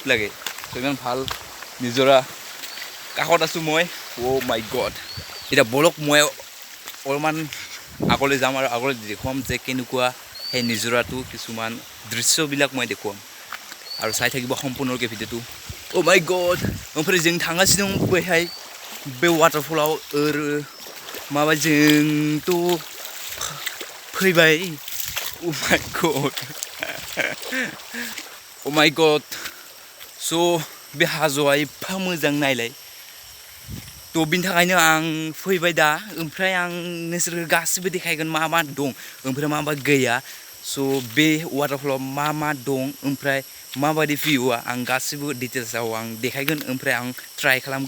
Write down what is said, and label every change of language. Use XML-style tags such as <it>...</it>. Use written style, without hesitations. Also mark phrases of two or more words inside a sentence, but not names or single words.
<as>লাগে ইমান ভাল নিজৰা কাষত আছোঁ মই</as> <en>oh my god</en> <as>এতিয়া বলক মই অলপমান আগলৈ যাম আৰু আগলৈ দেখুৱাম যে কেনেকুৱা সেই নিজৰাটো কিছুমান দৃশ্যবিলাক মই দেখুৱাম আৰু চাই থাকিব সম্পূৰ্ণকৈ ভিডিঅ'টো</as> <en>oh my god</en> <brx>ओमफ्राय जों थांगासिनो दं बैहाय बे वाटारफलाव माबा जोंथ' फैबाय</brx> <en>oh my god</en> <brx>बे हाजोआ एफा मोजां नायलाय तो बिनि थाखायनो आं फैबाय दा ओमफ्राय आं नोंसोरखौ गासिबो देखायगोन मा दं ओमफ्राय मा गैया बे वाटारफलाव मा दं ओमफ्राय माबायदि भिउआ आं गासिबो डिटेल्सआव आं देखायगोन ओमफ्राय आं ट्राइ</brx>